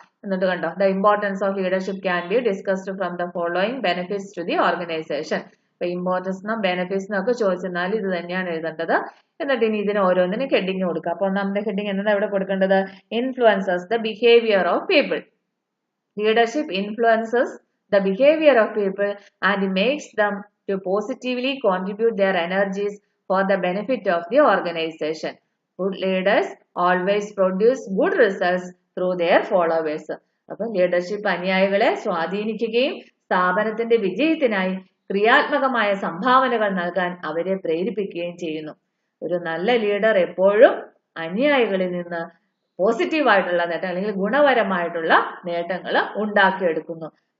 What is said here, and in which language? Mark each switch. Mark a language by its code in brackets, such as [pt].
[ml] എന്നിട്ട് കണ്ടോ, [en] The importance of leadership can be discussed from the following benefits to the organization. [ml] അപ്പൊ ഇമ്പോർട്ടൻസിനും ബെനിഫിറ്റ്സിനും ഒക്കെ ചോദിച്ചെന്നാൽ ഇത് തന്നെയാണ് എഴുതേണ്ടത്. എന്നിട്ട് ഇനി ഇതിന് ഓരോന്നിനും ഹെഡിങ് കൊടുക്കുക. അപ്പൊ ഒന്നാമത്തെ ഹെഡിങ് എന്താ ഇവിടെ കൊടുക്കേണ്ടത്, [en] Influences the behaviour of people. Leadership influences the behaviour of people and makes them to positively contribute their energies for the benefit of the organization. Good leaders always produce good results through their followers. [ml] അപ്പോൾ leadership അനുയായികളെ സ്വാധീനിക്കുകയും സ്ഥാപനത്തിന്റെ വിജയത്തിനായി ക്രിയാത്മകമായ സംഭാവനകൾ നൽകാൻ അവരെ പ്രേരിപ്പിക്കുകയും ചെയ്യുന്നു. ഒരു നല്ല ലീഡർ എപ്പോഴും അനുയായികളിൽ നിന്ന് പോസിറ്റീവായിട്ടുള്ള നേട്ടം അല്ലെങ്കിൽ ഗുണപരമായിട്ടുള്ള നേട്ടങ്ങൾ ഉണ്ടാക്കിയെടുക്കുന്നു.